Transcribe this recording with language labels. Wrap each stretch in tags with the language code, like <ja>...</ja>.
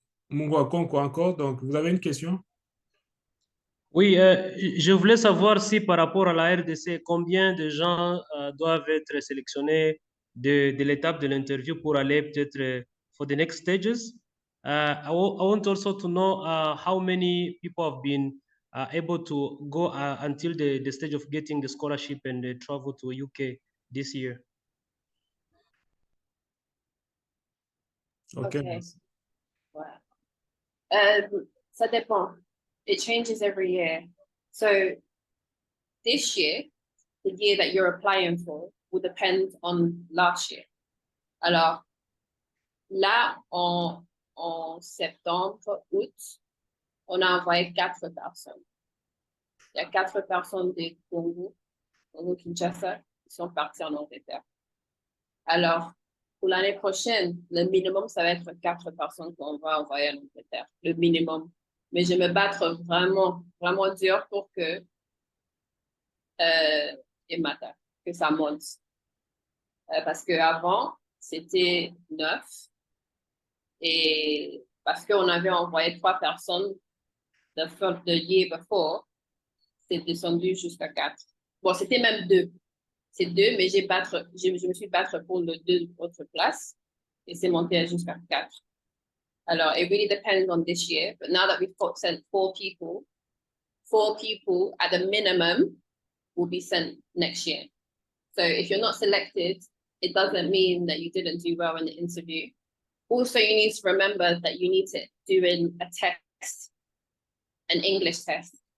<fr>Mungwakonko encore, donc vous avez une question? Oui, je voulais savoir si par rapport à la RDC, combien de gens doivent être sélectionnés de l'étape de l'interview pour aller peut-être</fr> <en>for the next stages. I want also to know how many people have been able to go until the stage of getting the scholarship and travel to UK this year. Okay. Wow.</en> <fr>Ça dépend.</fr> <en>It changes every year. So this year, the year that you're applying for will depend on last year.</en> <fr>Alors, là, en septembre, août, on a envoyé 4 personnes. Il y a 4 personnes de Congo-Kinshasa qui sont parties en Angleterre. Alors, pour l'année prochaine, le minimum, ça va être 4 personnes qu'on va envoyer en Angleterre. Le minimum. Mais je vais me battre vraiment, vraiment dur pour que que ça monte. Parce qu'avant, c'était 9. Et parce qu'on avait envoyé 3 personnes</fr> <en>the year before,</en> <fr>c'est descendu jusqu'à 4. Bon, c'était même 2. C'est 2, mais je me suis battre pour les 2 autres places. Et c'est monté jusqu'à 4.</fr> <en>Alors, it really depends on this year. But now that we've sent 4 people at the minimum will be sent next year. So if you're not selected, it doesn't mean that you didn't do well in the interview. Also, you need to remember that you need to do a test, an English test.</en>